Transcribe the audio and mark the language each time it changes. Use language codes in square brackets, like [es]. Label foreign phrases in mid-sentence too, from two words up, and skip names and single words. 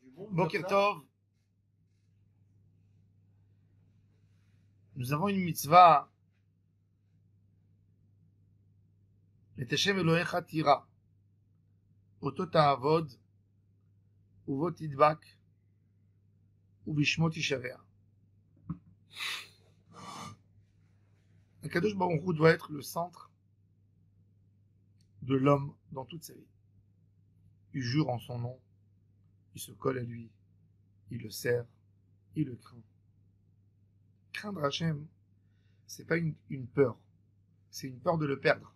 [he] בוקר טוב. [fr] Nous avons une mitzvah. [he] את ה' אלהיך תירא. אותו תעבוד ובו תדבק. ובשמו תשבע. [fr] Akadosh Baruch Hu doit être le centre de l'homme dans toute sa vie. Il jure en son nom. Il se colle à lui. Il le sert. Il le craint. Craindre Hachem, c'est pas une peur. C'est une peur de le perdre.